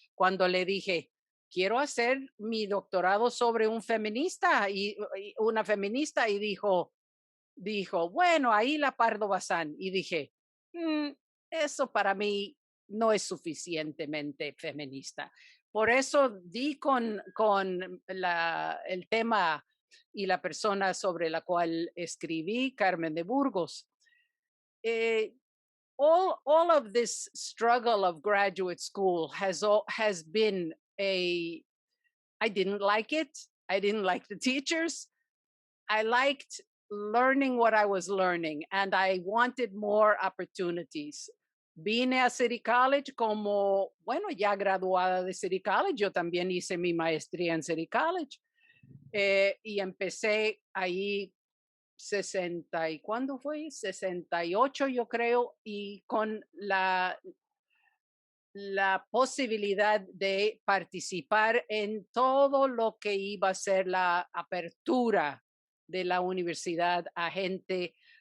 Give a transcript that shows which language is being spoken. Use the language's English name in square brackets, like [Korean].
[Spanish] Cuando le dije, quiero hacer mi doctorado sobre un feminista y una feminista, y dijo, bueno, ahí la Pardo Bazán. Y dije, eso para mí no es suficientemente feminista. Por eso di con el tema y la persona sobre la cual escribí, Carmen de Burgos. [English] Eh, all of this struggle of graduate school has been I didn't like it. I didn't like the teachers. I liked learning what I was learning, and I wanted more opportunities. [Spanish] Vine a City College como, bueno, ya graduada de City College, yo también hice mi maestría en City College, y empecé ahí 60 y ¿cuándo fue? 68 yo creo, y con la posibilidad de participar en todo lo que iba a ser la apertura de la universidad a gente,